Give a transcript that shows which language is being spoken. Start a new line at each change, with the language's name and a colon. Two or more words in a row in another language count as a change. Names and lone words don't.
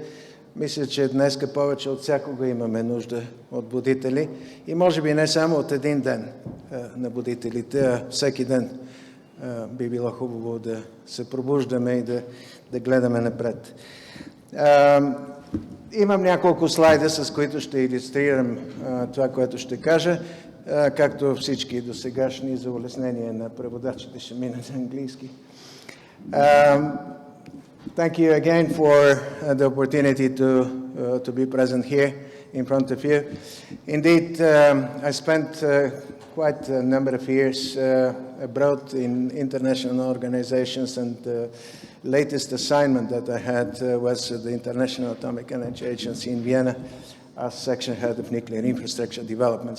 Bulgarian: Мисля, че днеска повече от всякога имаме нужда от будители и може би не само от един ден на будителите, а всеки ден би било хубаво да се пробуждаме и да гледаме напред. Имам няколко слайда, с които ще илюстрирам това, което ще кажа, както всички досегашни, за улеснение на преводачите ще мина на английски.
English: Thank you again for the opportunity to be present here in front of you. Indeed, I spent quite a number of years abroad in international organizations, and the latest assignment that I had was the International Atomic Energy Agency in Vienna as section head of nuclear infrastructure development.